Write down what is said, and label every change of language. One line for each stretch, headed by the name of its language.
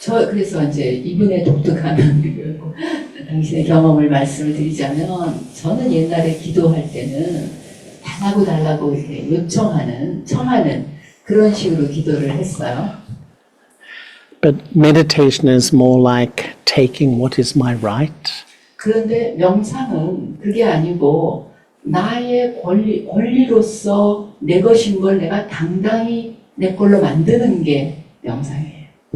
Korean: 그래서 이제 이분의 독특한 당신의 경험을 말씀을 드리자면, 저는 옛날에 기도할 때는 달라고 이렇게 청하는 그런 식으로 기도를 했어요.
English: But meditation is more like taking what is my right.
Korean: 그런데 명상은 그게 아니고 나의 권리로서 내 것인 걸 내가 당당히 내 걸로 만드는 게 명상이에요.